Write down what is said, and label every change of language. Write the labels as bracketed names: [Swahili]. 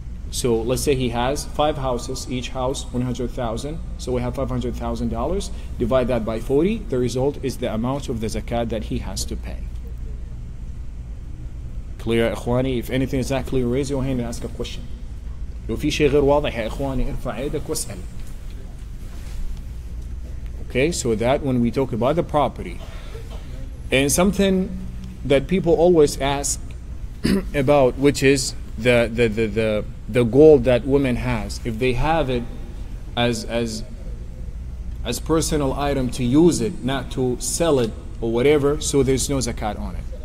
[English] So let's say he has 5 houses, each house 100,000. So we have $500,000. Divide that by 40. The result is the amount of the zakat that he has to pay. Clear, إخواني? If anything is not clear, raise your hand and ask a question. [Arabic] لو في شيء غير واضح يا إخواني ارفع يدك واسأل. [English] Okay, so that when we talk about the property, and something that people always ask about, which is the gold that women has, if they have it as personal item to use it, not to sell it or whatever, so there's no zakat on it.